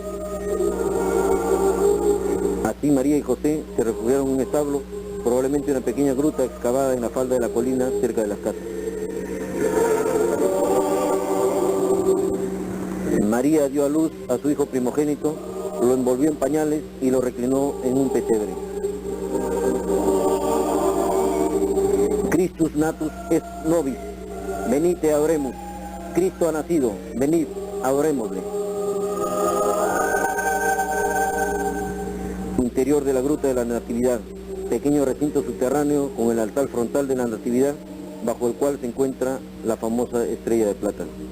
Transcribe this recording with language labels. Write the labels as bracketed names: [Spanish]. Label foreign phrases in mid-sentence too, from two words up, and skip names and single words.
[Spanish] Así María y José se refugiaron en un establo, probablemente una pequeña gruta excavada en la falda de la colina cerca de las casas. María dio a luz a su hijo primogénito, lo envolvió en pañales y lo reclinó en un pesebre. [Latin] Christus natus est nobis, venid te adoremus. [Spanish] Cristo ha nacido, venid, adorémosle. Interior de la gruta de la Natividad, pequeño recinto subterráneo con el altar frontal de la Natividad, bajo el cual se encuentra la famosa estrella de plata.